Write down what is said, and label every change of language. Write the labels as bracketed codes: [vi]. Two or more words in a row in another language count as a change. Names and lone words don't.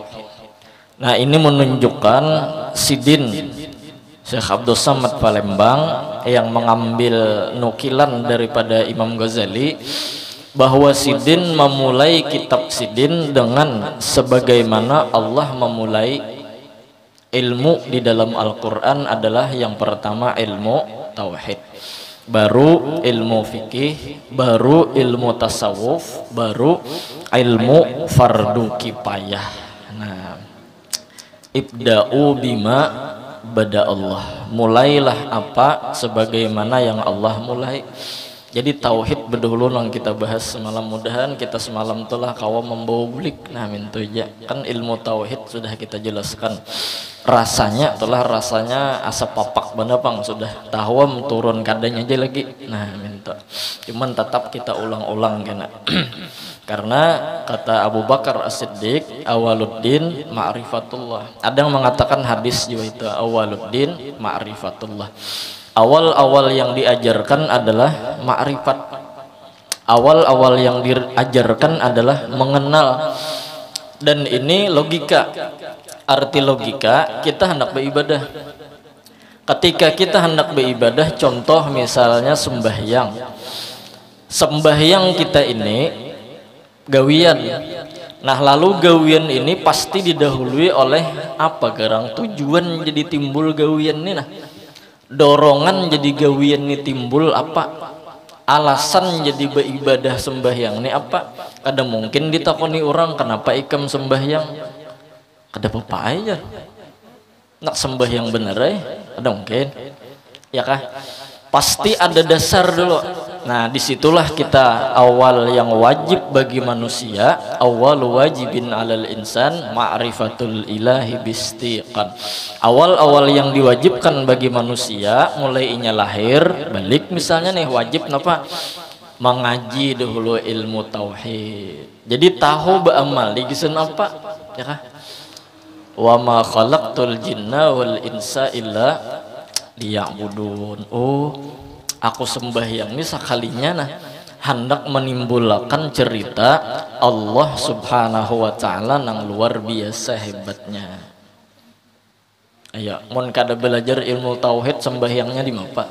[bjn] Nah, ini menunjukkan sidin Syekh Abdul Samad Palembang yang mengambil nukilan daripada Imam Ghazali, bahwa sidin memulai kitab sidin dengan sebagaimana Allah memulai ilmu di dalam Al-Quran adalah yang pertama ilmu tauhid, baru ilmu fikih, baru ilmu tasawuf, baru ilmu fardu kifayah. Nah, [ar] ابدؤوا بما بدأ الله, [bjn] mulailah apa sebagaimana yang Allah mulai. Jadi tauhid berdahulu yang kita bahas semalam, mudahan kita semalam telah kawan membawa bulik. Nah mintu aja kan ilmu tauhid sudah kita jelaskan. Rasanya asa papak bener pang sudah tahu turun kadanya aja lagi. Nah minta. Cuman tetap kita ulang-ulang kena. Karena kata Abu Bakar As-Siddiq, [ar] أول الدين معرفة الله. [bjn] Ada yang mengatakan hadis juga itu [ar] أول الدين معرفة الله. [bjn] Awal-awal yang diajarkan adalah ma'rifat. Awal-awal yang diajarkan adalah mengenal. Dan ini logika. Arti logika, kita hendak beribadah. Ketika kita hendak beribadah, contoh misalnya sembahyang. Sembahyang kita ini gawian. Nah lalu gawian ini pasti didahului oleh apa garang tujuan jadi timbul gawian ini. Nah dorongan jadi gawian ini timbul apa, alasan jadi beribadah sembahyang ini apa. Kada mungkin ditakoni orang kenapa ikam sembahyang, kada apa aja nak sembahyang bener ada mungkin ya kah, pasti ada dasar dulu. Nah disitulah kita awal yang wajib bagi manusia, [ar] أول واجب على الإنسان معرفة الإله باستيقان. [bjn] Awal-awal yang diwajibkan bagi manusia mulai inya lahir balik misalnya nih wajib napa, mengaji dahulu ilmu tauhid. Jadi tahu beramal digisun apa ya kah, [ar] وما خلقت الجن والإنس إلا ليعبدون. [bjn] Oh aku sembahyang ini sekalinya nah hendak menimbulkan cerita Allah [ar] سبحانه وتعالى [bjn] yang luar biasa hebatnya. Ayo mun kada belajar ilmu tauhid sembahyangnya di mana?